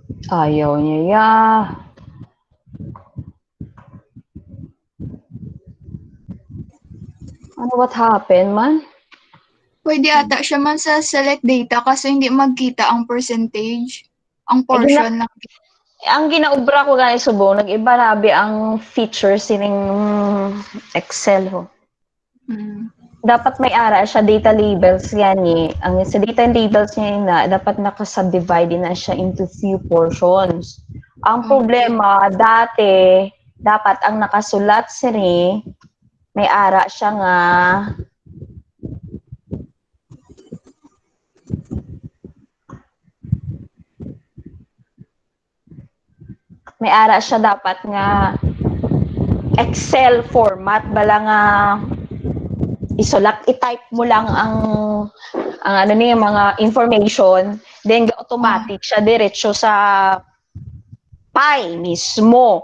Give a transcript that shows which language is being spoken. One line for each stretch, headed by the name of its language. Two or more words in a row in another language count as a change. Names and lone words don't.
Hiligaynon: Ayaw niya, ya. Ano,
English: what happened,
Hiligaynon: man?
Filipino: Pwede ata siya man sa
English: select data
Filipino: kasi hindi magkita ang percentage, ang Eh,
Hiligaynon: portion lang. ang ginaubra ko gani subong, nag-iba labi ang features sining Excel ho. Dapat may ara siya data labels yan eh.
Filipino: Ang sa
English: data labels
Filipino: niya na dapat naka-subdivide na siya
English: into few portions.
Hiligaynon: Ang problema dati dapat ang nakasulat sini may ara siya nga may ara siya dapat nga Excel format bala nga isulat i-type mo lang ang ano niya mga information then automatic siya diretso sa pi mismo.